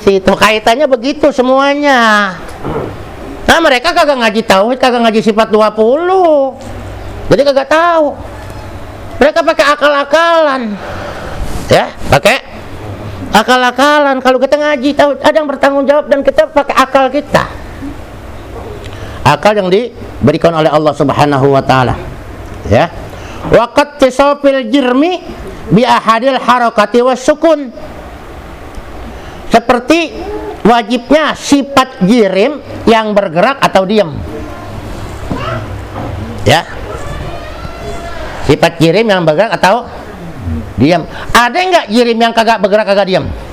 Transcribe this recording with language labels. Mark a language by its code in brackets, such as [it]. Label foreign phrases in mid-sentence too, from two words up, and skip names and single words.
[id] Itu kaitannya begitu semuanya. Nah, mereka kagak ngaji tauhid, kagak ngaji sifat 20. Jadi kagak tahu. Mereka pakai akal-akalan. Ya, pakai akal-akalan. Kalau kita ngaji tauhid, ada yang bertanggung jawab dan kita pakai akal kita. Akal yang diberikan oleh Allah [ar] سبحانه وتعالى. [id] Ya. [ar] واتصاف الجرم بأحد الحركة والسكون. [id] Seperti wajibnya sifat jirim yang bergerak atau diam. Ya. Sifat jirim yang bergerak atau diam. Ada enggak jirim yang kagak bergerak, kagak diam?